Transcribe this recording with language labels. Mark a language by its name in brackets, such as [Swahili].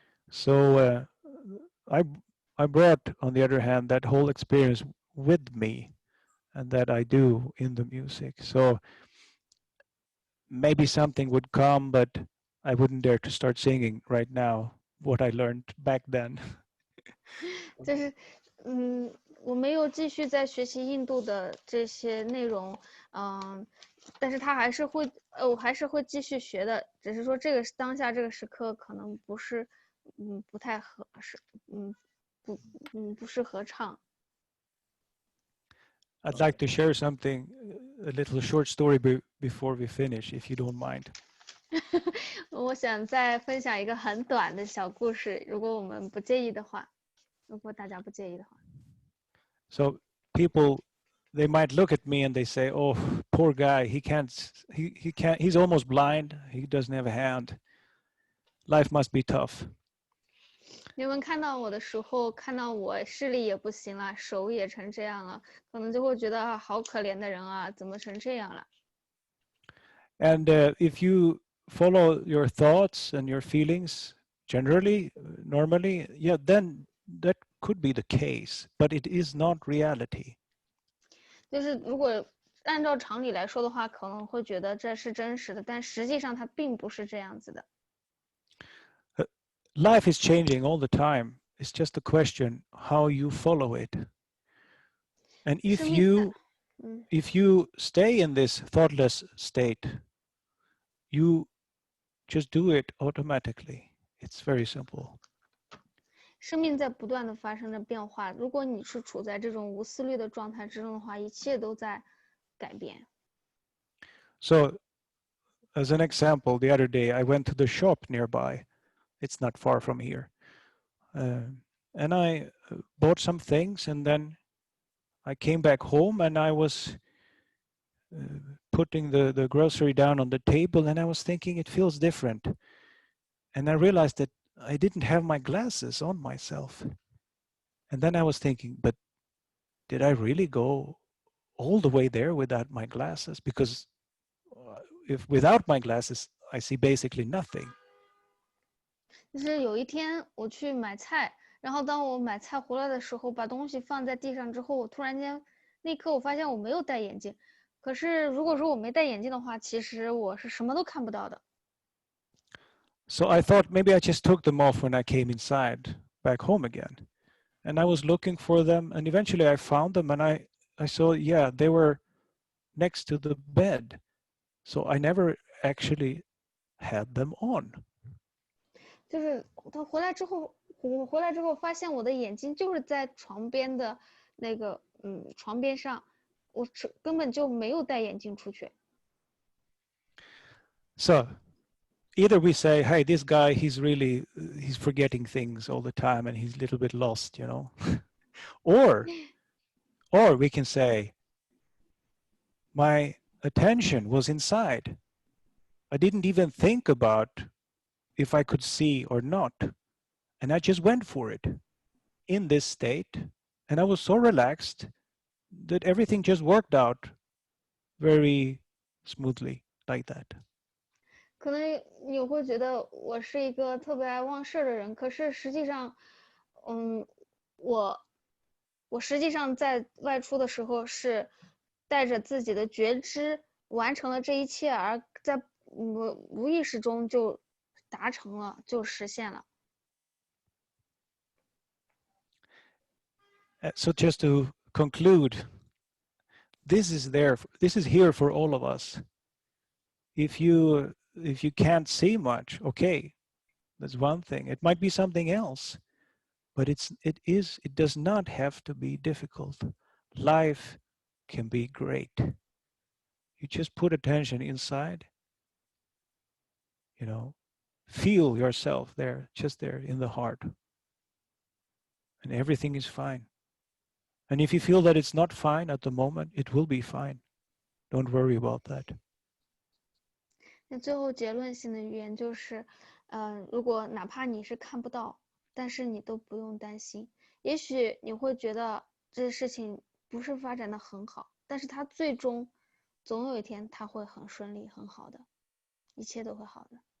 [English] So I brought, on the other hand, that whole experience with me, and that I do in the music. So maybe something would come, but I wouldn't dare to start singing right now what I learned back then. [Chinese] 就是我没有继续在学习印度的这些内容，但是我还是会继续学的，只是说当下这个时刻可能不是不太合适，不适合唱。 [English] I'd like to share something, a little short story before we finish, if you don't mind. [Chinese] 我想再分享一个很短的小故事，如果我们不介意的话，如果大家不介意的话。 [English] So people, they might look at me and they say, "Oh, poor guy, he can't, he's almost blind. He doesn't have a hand. Life must be tough." [Chinese] 你们看到我的时候，看到我视力也不行了，手也成这样了，可能就会觉得好可怜的人啊，怎么成这样了？ [English] And if you follow your thoughts and your feelings generally, normally, yeah, then that could be the case, but it is not reality. [Chinese] 就是如果按照常理来说的话，可能会觉得这是真实的，但实际上它并不是这样子的。 [English] Life is changing all the time. It's just a question how you follow it. And if you stay in this thoughtless state, you just do it automatically. It's very simple. [Chinese] 生命在不断的发生着变化，如果你是处在这种无思虑的状态之中的话，一切都在改变。 [English] So, as an example, the other day I went to the shop nearby. It's not far from here. And I bought some things, and then I came back home and I was putting the grocery down on the table, and I was thinking it feels different. And I realized that I didn't have my glasses on myself. And then I was thinking, but did I really go all the way there without my glasses? Because if without my glasses, I see basically nothing. [Chinese] 就是有一天我去买菜，然后当我买菜回来的时候，把东西放在地上之后，我突然间那一刻我发现我没有戴眼镜。可是如果说我没戴眼镜的话，其实我是什么都看不到的。 [English] So I thought maybe I just took them off when I came inside back home again. And I was looking for them, and eventually I found them, and I saw, yeah, they were next to the bed. So I never actually had them on. [Chinese] 就是他回来之后，我回来之后发现我的眼睛就是在床边的那个床边上，我根本就没有戴眼镜出去。 [English] So either we say, hey, this guy, he's forgetting things all the time and he's a little bit lost, you know. or we can say, my attention was inside. I didn't even think about if I could see or not. And I just went for it in this state. And I was so relaxed that everything just worked out very smoothly like that. [Chinese] 可能你会觉得我是一个特别爱忘事的人，可是实际上，我实际上在外出的时候是带着自己的觉知完成了这一切，而在无意识中就达成了，就实现了。 [English] So just to conclude, this is here for all of us. If you can't see much, okay, that's one thing. It might be something else, but it does not have to be difficult. Life can be great. You just put attention inside, you know, feel yourself there, just there in the heart, and everything is fine. And if you feel that it's not fine at the moment, it will be fine. Don't worry about that. [Chinese] 那最后结论性的语言就是，如果哪怕你是看不到，但是你都不用担心。也许你会觉得这事情不是发展的很好，但是它最终总有一天它会很顺利、很好的，一切都会好的。